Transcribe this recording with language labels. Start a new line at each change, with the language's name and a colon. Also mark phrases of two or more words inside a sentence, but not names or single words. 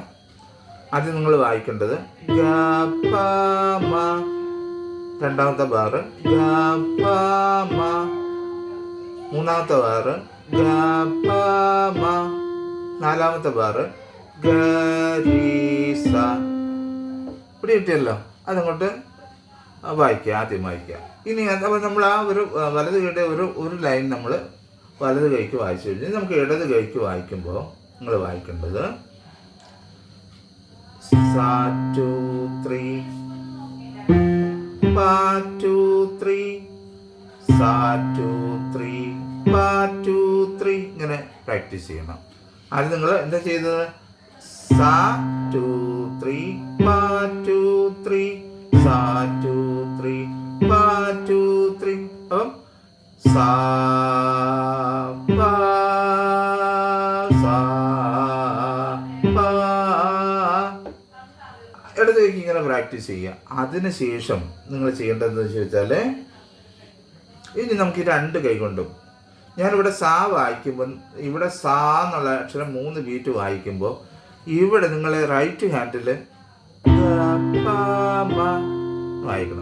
Malayalam: ആദ്യം നിങ്ങൾ വായിക്കേണ്ടത് ഗ പ മ, രണ്ടാമത്തെ ബാറ് ഗ പ മ, മൂന്നാമത്തെ ബാറ് ഗ പ മ, നാലാമത്തെ ബാറ് ഗ രി സ. ഇവിടെ കിട്ടിയല്ലോ, അതങ്ങോട്ട് വായിക്കുക, ആദ്യം വായിക്കുക. ഇനി അപ്പോൾ നമ്മൾ ആ ഒരു വലത് കൈയുടെ ഒരു ലൈൻ നമ്മൾ വലത് കൈക്ക് വായിച്ചു കഴിഞ്ഞാൽ നമുക്ക് ഇടത് കൈക്ക് വായിക്കുമ്പോൾ നിങ്ങൾ വായിക്കേണ്ടത് sa 2 3 pa 2 3 sa 2 3 pa 2 3 ഇങ്ങനെ പ്രാക്ടീസ് ചെയ്യണം. ആദ്യം നിങ്ങൾ എന്താ ചെയ്തത്? sa 2 3 pa 2 3 sa 2 3 pa 2 3. അപ്പം sa pa sa pa. ഇടത് കൈക്ക് ഇങ്ങനെ പ്രാക്ടീസ് ചെയ്യുക. അതിനുശേഷം നിങ്ങൾ ചെയ്യേണ്ടതെന്ന് ചോദിച്ചാൽ, ഇനി നമുക്ക് ഈ 2 കൈ കൊണ്ടും ഞാനിവിടെ സാ വായിക്കുമ്പോൾ, ഇവിടെ സാ എന്നുള്ള അക്ഷരം 3 ബീറ്റ് വായിക്കുമ്പോൾ ഇവിടെ നിങ്ങൾ
English: right hand
Malayalam: വായിക്കണം.